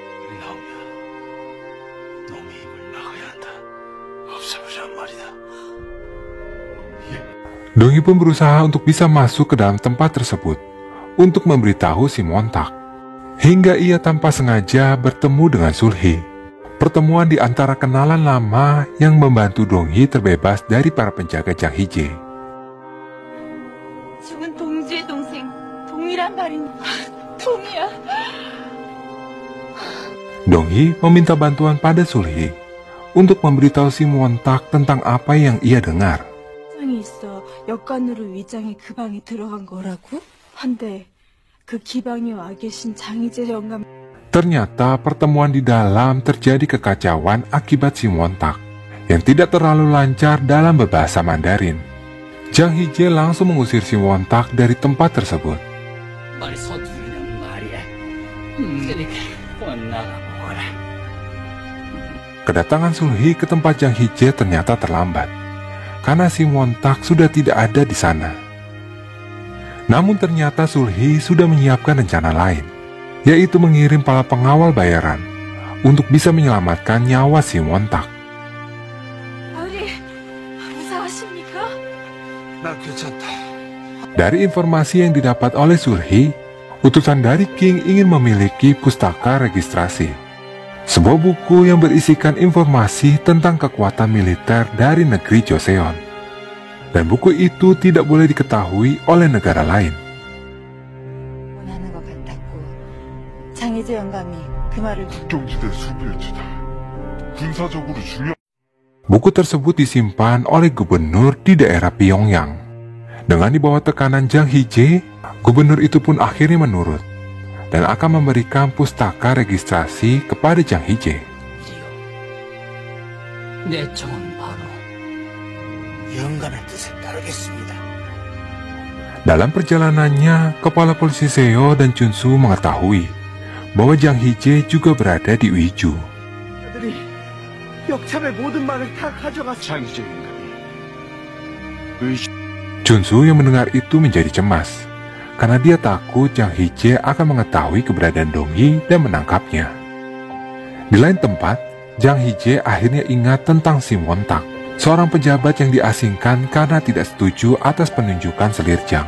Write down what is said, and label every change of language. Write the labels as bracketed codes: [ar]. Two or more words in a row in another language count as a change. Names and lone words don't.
[id] Dong Yi pun berusaha untuk bisa masuk ke dalam tempat tersebut untuk memberitahu Sim Won-tak, hingga ia tanpa sengaja bertemu dengan Sulhi. Pertemuan di antara kenalan lama yang membantu Dong Yi terbebas dari para penjaga Jang Hije. [ko] 죽은 동지의 동생 동이란 말인 동이야. [id] Dong-hee meminta bantuan pada Sul-hee untuk memberitahu Si Won-tak tentang apa yang ia dengar. [ko] 장이 있어 역관으로 위장해 그 방에 들어간 거라고? 한데 그 기방에 와 계신 장희재 영감 [id] Ternyata pertemuan di dalam terjadi kekacauan akibat Si Won-tak yang tidak terlalu lancar dalam berbahasa Mandarin. Jang Hee-jae langsung mengusir Si Won-tak dari tempat tersebut. [ko] 말이 서투르냐는 말이야. 그러니까 나가보거라. [id] Kedatangan Sul-hee ke tempat Jang Hee-jae ternyata terlambat, karena Si Won-tak sudah tidak ada di sana. Namun ternyata Sul-hee sudah menyiapkan rencana lain, yaitu mengirim para pengawal bayaran untuk bisa menyelamatkan nyawa Si Won-tak. [ko] 아우리 무사하십니까? 나 괜찮다. [id] Dari informasi yang didapat oleh Sul-hee, utusan dari King ingin memiliki pustaka registrasi, sebuah buku yang berisikan informasi tentang kekuatan militer dari negeri Joseon. Dan buku itu tidak boleh diketahui oleh negara lain. [ko] 원하는 것 같았고 장희재 영감이 그 말을 국경지대 수비일지다. 군사적으로 중요. [id] Buku tersebut disimpan oleh gubernur di daerah Pyongyang. Dengan di bawah tekanan Jang Hee-jae, gubernur itu pun akhirnya menurut dan akan memberikan pustaka registrasi kepada Jang Hee-jae. [ko] 내 청은 바로 영감의 뜻에 따르겠습니다. [id] Dalam perjalanannya, kepala polisi Seo dan Chun-soo mengetahui bahwa Jang Hee-jae juga berada di Uiju. [ko] 그들이 역참의 모든 말을 다 가져갔어. 장희재 영감이 [id] Chun-soo yang mendengar itu menjadi cemas, karena dia takut Jang Hee-jae akan mengetahui keberadaan Dong-hee dan menangkapnya. Di lain tempat, Jang Hee-jae akhirnya ingat tentang Si Won-tak, seorang pejabat yang diasingkan karena tidak setuju atas penunjukan selir Jang.